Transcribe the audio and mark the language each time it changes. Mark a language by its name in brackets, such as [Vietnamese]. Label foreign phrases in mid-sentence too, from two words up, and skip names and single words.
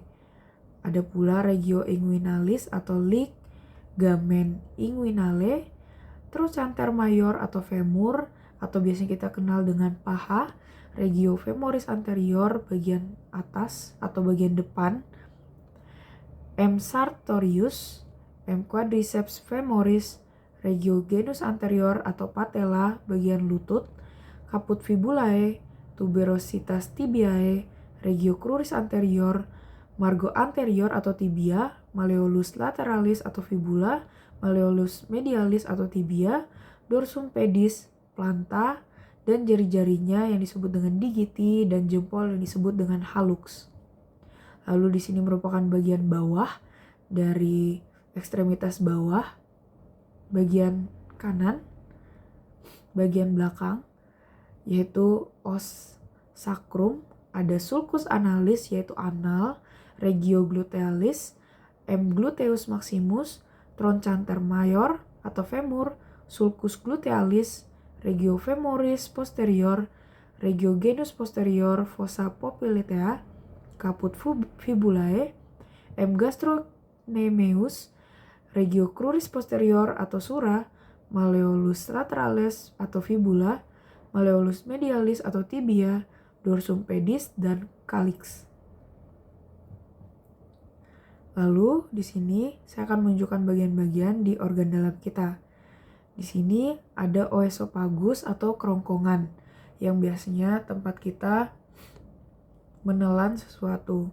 [Indonesian] Ada pula [Latin] regio inguinalis [Indonesian] atau ligamen inguinale, [Latin] trochanter mayor [Indonesian] atau femur atau biasanya kita kenal dengan paha, [Latin] regio femoris anterior [Indonesian] bagian atas atau bagian depan, [Latin] M sartorius, M quadriceps femoris, regio genus anterior [Indonesian] atau patella bagian lutut, [Latin] caput fibulae, tuberositas tibiae, regio cruris anterior, margo anterior atau tibia, malleolus lateralis atau fibula, malleolus medialis atau tibia, dorsum pedis, planta, [Indonesian] dan jari-jarinya yang disebut dengan digiti dan jempol yang disebut dengan hallux. Lalu di sini merupakan bagian bawah dari ekstremitas bawah, bagian kanan, bagian belakang, yaitu os sacrum, ada [Latin] sulcus analis [Indonesian] yaitu anal, [Latin] regio glutealis, M gluteus maximus, trochanter mayor atau femur, sulcus glutealis, regio femoris posterior, regio genus posterior, fossa popliteal, caput fibulae, M gastrocnemius, regio cruris posterior atau sura, malleolus lateralis atau fibula, malleolus medialis atau tibia, dorsum pedis, [Indonesian] dan calyx. Lalu di sini saya akan menunjukkan bagian-bagian di organ dalam kita. Di sini ada oesophagus atau kerongkongan yang biasanya tempat kita menelan sesuatu.